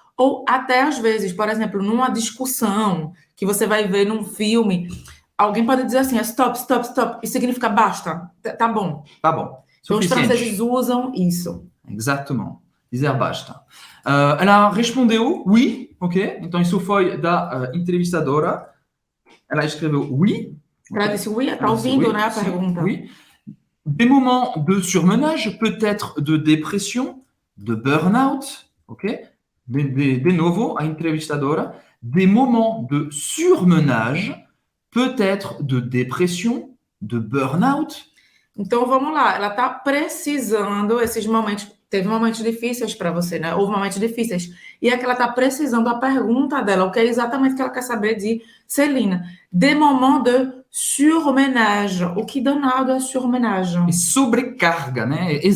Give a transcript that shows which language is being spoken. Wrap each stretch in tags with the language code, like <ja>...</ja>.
<pt>Ou até às vezes, por exemplo, numa discussão que você vai ver num filme, alguém pode dizer assim, stop, stop, stop, e significa basta, tá bom. Tá bom. Então, os Suficiente. franceses usam isso. Exatamente. Dizer basta. Ela respondeu oui, ok? Então, isso foi da entrevistadora. Ela escreveu oui. Ela disse oui, tá ouvindo,</pt> <fr>oui,</fr> <pt>né, a sim, pergunta.</pt> <fr>Oui. Des moments de surmenage, peut-être de dépression, de burn-out, ok?</fr> <pt>De novo, a entrevistadora.</pt> <fr>Des moments de surmenage, peut-être de dépression, de burn-out.</fr> <pt>Então, vamos lá. Ela tá precisando esses momentos. Teve momentos difíceis para você, né? Houve momentos difíceis. E é que ela tá precisando a pergunta dela, o que é exatamente que ela quer saber de Céline.</pt> <fr>Des moments de surmenage.</fr> <pt>O que danado é surmenage? E sobrecarga, né?</pt>